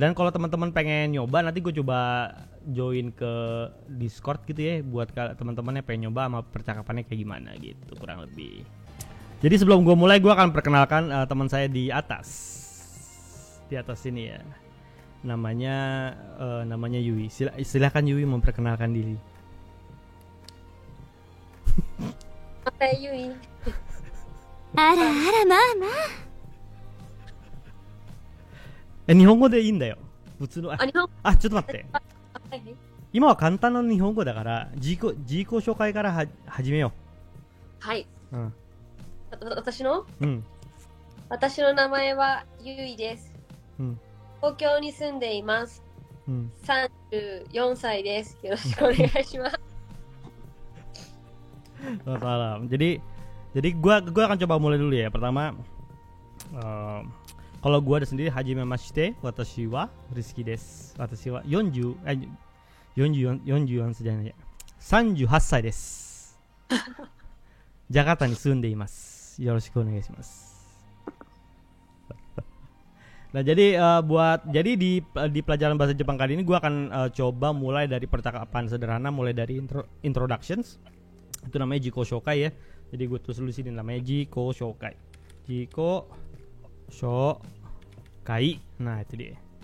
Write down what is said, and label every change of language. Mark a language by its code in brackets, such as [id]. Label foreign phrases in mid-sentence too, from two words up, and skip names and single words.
[id] Dan kalau teman-teman pengen nyoba, nanti gue coba join ke Discord gitu ya, buat teman-teman yang pengen nyoba sama percakapannya kayak gimana gitu kurang lebih. Jadi sebelum gue mulai, gue akan perkenalkan teman saya di atas sini ya. Namanya Yui. Silakan Yui memperkenalkan diri. Apa Yui? [ja] あらあらまあまあ。日本語でいいんだよ。普通の。日本ちょっと待って。はい。今は簡単な日本語だから自己紹介から始めよはい。う。うん。私のうん。名前はゆいです。うん。東京に住んでいます。うん。 34歳です。よろしくお願いします。 [id] Salam. Jadi gua akan coba mulai dulu ya. Pertama, kalau gua ada sendiri [ja] はじめまして、私はRizkyです. 私は 44歳じゃないや。38歳です。ジャカルタに住んでいます。よろしくお願いします。 [id] Nah, jadi di pelajaran bahasa Jepang kali ini gua akan coba mulai dari percakapan sederhana, mulai dari introductions. Itu namanya [ja] 自己紹介 [id] ya. Jadi gue tulis dulu sini namanya [ja] 自己紹介. 自己紹介. [id] Nah, itu dia.